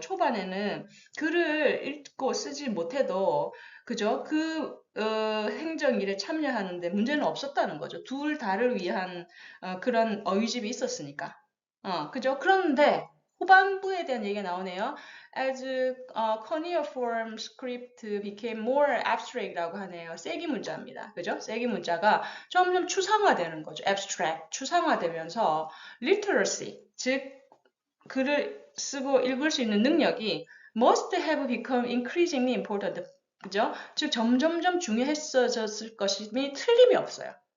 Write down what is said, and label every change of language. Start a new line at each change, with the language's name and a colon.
Korean: 초반에는 글을 읽고 쓰지 못해도 그죠? 행정 일에 참여하는데 문제는 없었다는 거죠. 둘 다를 위한 그런 어휘집이 있었으니까. 그죠? 그런데 후반부에 대한 얘기가 나오네요.
English: As cuneiform script became more abstract라고 하네요.
Korean: 세기 문자입니다. 그죠? 세기 문자가 점점 추상화되는 거죠. abstract, 추상화되면서 literacy, 즉 글을 쓰고 읽을 수 있는 능력이
English: must have become increasingly important.
Korean: 그죠? 즉 점점점 중요했어졌을 것임이 틀림이 없어요.